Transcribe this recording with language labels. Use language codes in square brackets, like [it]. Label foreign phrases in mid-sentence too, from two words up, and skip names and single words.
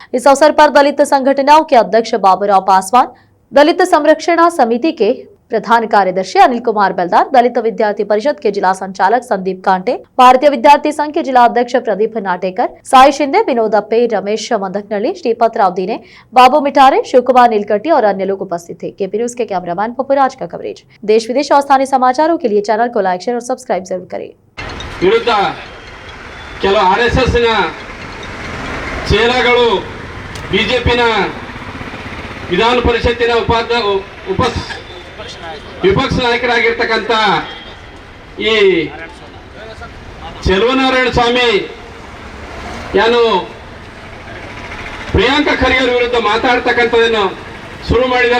[hi] इस अवसर पर दलित संगठनों के अध्यक्ष बाबूराव पासवान, दलित संरक्षण समिति के प्रधान कार्यदर्शी अनिल कुमार बेलदार, दलित विद्यार्थी परिषद के जिला संचालक संदीप कांटे, भारतीय विद्यार्थी संघ के जिला अध्यक्ष प्रदीप नाटेकर, साई शिंदे, विनोद अप्पे, रमेश मंदकनली, श्रीपत राव दिने, बाबू मिठारे, शिवकुमार नीलकट्टी और अन्य लोग उपस्थित थे। केपी न्यूज के कैमरामैन पपुराज का कवरेज। देश विदेश और स्थानीय समाचारों के लिए चैनल को लाइक, शेयर और सब्सक्राइब जरूर करें। [kn] विरुद्ध ಕೆಲವು ಆರ್ಎಸ್ಎಸ್ ನ ಚೇಲಾಗಳು ಬಿಜೆಪಿನ ವಿಧಾನ ಪರಿಷತ್ತಿನ ವಿಪಕ್ಷ ನಾಯಕರಾಗಿರ್ತಕ್ಕಂಥ ಈ ಚಲುವನಾರಾಯಣ ಸ್ವಾಮಿ ಏನು ಪ್ರಿಯಾಂಕ ಖರ್ಗೆ ವಿರುದ್ಧ ಮಾತಾಡ್ತಕ್ಕಂಥದನ್ನು ಶುರು ಮಾಡಿದಾರ।